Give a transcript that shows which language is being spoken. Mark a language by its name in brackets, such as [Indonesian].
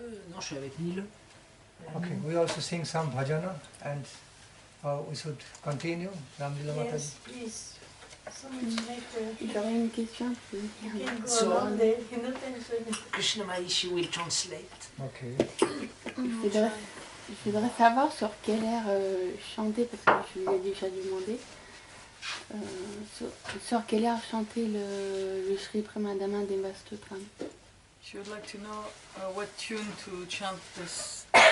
[French] Non, je suis avec Nil. [English] Okay, we also sing some bhajana and we should continue. Ramalila Mataji. Yes, please. So much later. [French] J'aurais une question. [English] You can go along there, no tension. Krishna Maharishi will translate. Okay. [French] Je voudrais savoir sur quel air chanter, parce que je vous ai déjà demandé, sur quel air chanter le Sri Premadhama Deva Stotram. [English] She would like to know what tune to chant this